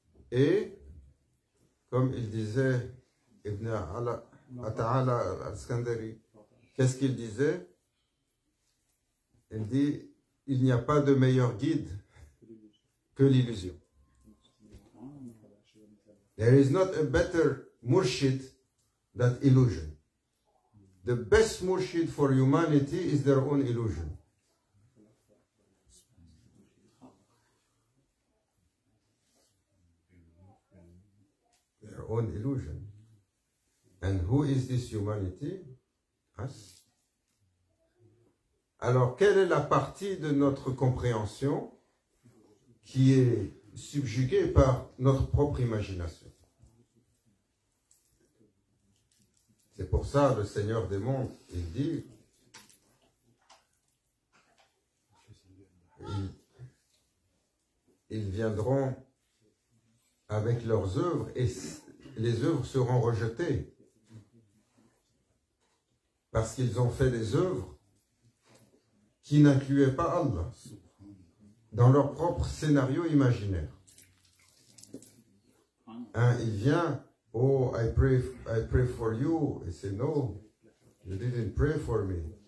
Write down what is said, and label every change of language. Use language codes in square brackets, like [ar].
[fr] Et, comme il disait Ibn Ata'ala al-Skandari, qu'est-ce qu'il disait? Il dit, il n'y a pas de meilleur guide que l'illusion. [en] There is not a better murshid than illusion. The best murshid for humanity is their own illusion. Their own illusion. And who is this humanity? Us. [fr] Alors, quelle est la partie de notre compréhension qui est subjugués par notre propre imagination. C'est pour ça le Seigneur des mondes, il dit, ils viendront avec leurs œuvres et les œuvres seront rejetées parce qu'ils ont fait des œuvres qui n'incluaient pas Allah dans leur propre scénario imaginaire. Il vient, [en] oh, I pray for you. [fr] Et c'est [en] no, you didn't pray for me.